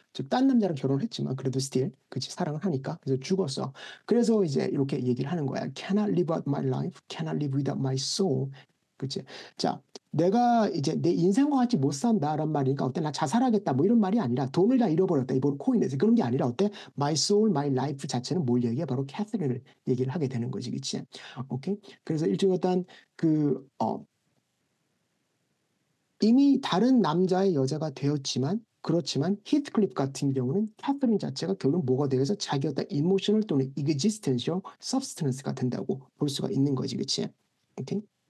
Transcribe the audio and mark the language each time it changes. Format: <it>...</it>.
<ko>즉 딴 남자랑 결혼을 했지만 그래도 스틸 그치 사랑을 하니까 그래서 죽었어. 그래서 이제 이렇게 얘기를 하는 거야.</ko> <en>Cannot live out my life, cannot live without my soul.</en> <ko>그치? 자, 내가 이제 내 인생과 같이 못 산다란 말이니까 어때? 나 자살하겠다 뭐 이런 말이 아니라 돈을 다 잃어버렸다 이번 코인에서 그런 게 아니라 어때?</ko> <en>My soul, my life</en> <ko>자체는 뭘 얘기해? 바로 캐서린을 얘기를 하게 되는 거지, 그치? 오케이? 그래서 일종의 어떤 그 이미 다른 남자의 여자가 되었지만 그렇지만 히트클립 같은 경우는 캐서린 자체가 결국 뭐가 되어서 자기 어떤 이모셔널 또는</ko> <en>existential substance</en> <ko>가 된다고 볼 수가 있는 거지, 그치? 오케이?</ko>